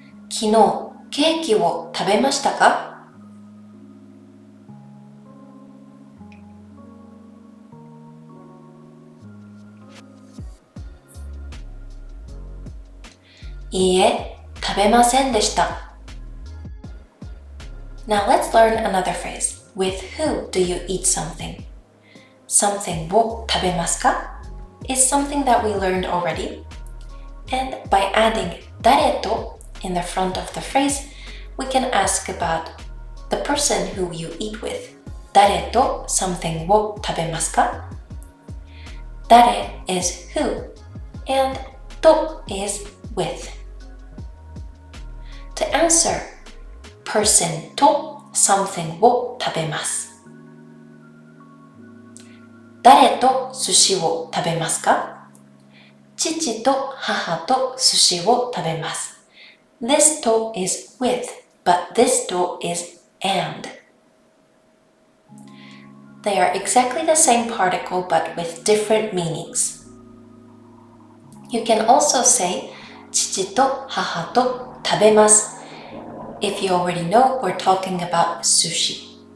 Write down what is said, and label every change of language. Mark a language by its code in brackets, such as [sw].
[ja] 昨日、ケーキを食べましたか？いいえ、食べませんでした。 [en] Now let's learn another phrase. With who do you eat something? Something [ja] を食べますか [en] is something that we learned already. And by adding [ja] 誰と [en] in the front of the phrase, we can ask about the person who you eat with. [ja] 誰と [en] something [ja] を食べますか？誰 [en] is who and と is with. To answer, person [ja] と something を食べます。誰と寿司を食べますか？父と母と寿司を食べます。 [en] This と is with, but this と is and. They are exactly the same particle but with different meanings. You can also say [ja] 父と母と食べます [en] if you already know we're talking about sushi.